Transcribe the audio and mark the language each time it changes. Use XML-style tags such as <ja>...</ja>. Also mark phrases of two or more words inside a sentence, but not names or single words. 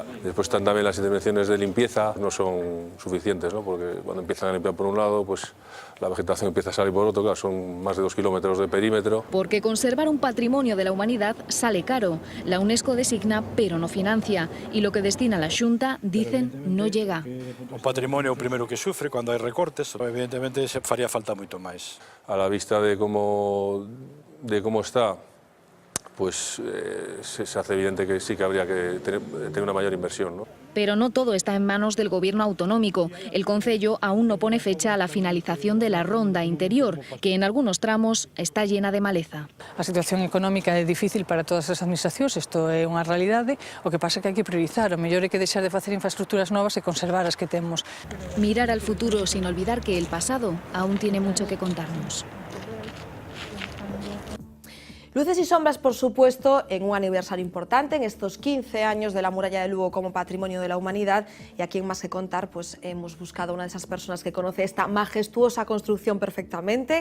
<es>Después están también las intervenciones de limpieza, no son suficientes, ¿no? Porque cuando empiezan a limpiar por un lado, pues la vegetación empieza a salir por otro, claro, son más de 2 kilómetros de perímetro. Porque conservar un patrimonio de la humanidad sale caro. La UNESCO designa, pero no financia. Y lo que destina la Xunta, dicen, no llega.</es> <gl>O patrimonio é o primeiro que sufre cando hai recortes, evidentemente se faría falta moito máis.</gl> <es>A la vista de cómo está, pues se hace evidente que sí que habría que tener una mayor inversión, ¿no? Pero no todo está en manos del gobierno autonómico. El concello aún no pone fecha a la finalización de la ronda interior, que en algunos tramos está llena de maleza.</es> <gl>A situación económica é difícil para todas as administracións, isto é unha realidade. O que pasa é que hai que priorizar, o mellor é que deixar de facer infraestructuras novas e conservar as que temos.</gl> <es>Mirar al futuro sin olvidar que el pasado aún tiene mucho que contarnos. Luces y sombras, por supuesto, en un aniversario importante, en estos 15 años de la muralla de Lugo como Patrimonio de la Humanidad. Y aquí en Más que Contar, pues hemos buscado a una de esas personas que conoce esta majestuosa construcción perfectamente.</es>